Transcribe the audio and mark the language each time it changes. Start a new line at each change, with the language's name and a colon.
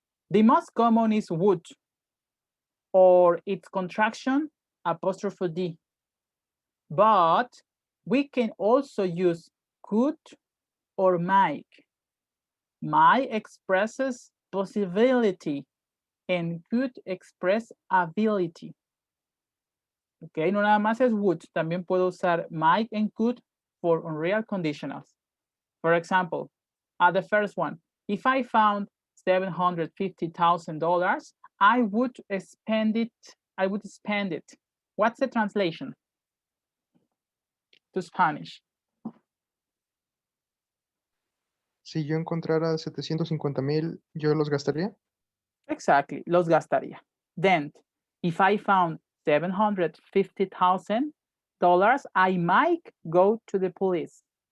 English: The most common is would, or its contraction, apostrophe D. But we can also use could or might. Might expresses possibility and could express ability.
Spanish: Ok, no nada más es would, también puedo usar
English: might and could for unreal conditionals. For example, the first one, if I found $750,000, I would spend it. I would spend it. What's the translation to Spanish?
Spanish: Si yo encontrara 750,000, ¿yo los gastaría?
English: Exactly,
Spanish: los gastaría.
English: Then, if I found $750,000, I might go to the police.